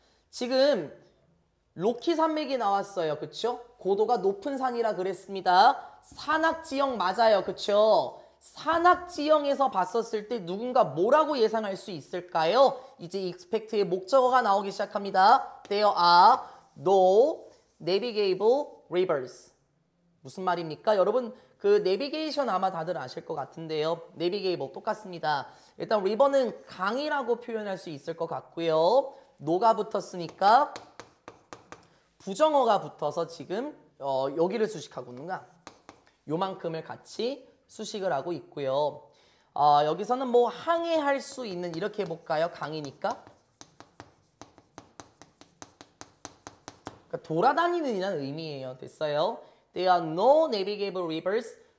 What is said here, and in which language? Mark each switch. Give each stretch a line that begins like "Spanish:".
Korean: 지금 로키 산맥이 나왔어요. 그쵸? 고도가 높은 산이라 그랬습니다. 산악지형 맞아요. 그쵸? 산악지형에서 봤었을 때 누군가 뭐라고 예상할 수 있을까요? 이제 expect의 목적어가 나오기 시작합니다.
English: There are no navigable rivers.
Korean: 무슨 말입니까? 여러분 그 내비게이션 아마 다들 아실 것 같은데요. 내비게이블 똑같습니다. 일단 river는 강이라고 표현할 수 있을 것 같고요. no가 붙었으니까 부정어가 붙어서 지금 여기를 수식하고는가 요만큼을 같이 수식을 하고 있고요. 여기서는 뭐 항해할 수 있는 이렇게 해볼까요? 강이니까 그러니까 돌아다니는 이라는 의미예요. 됐어요?
English: There are no navigable rivers.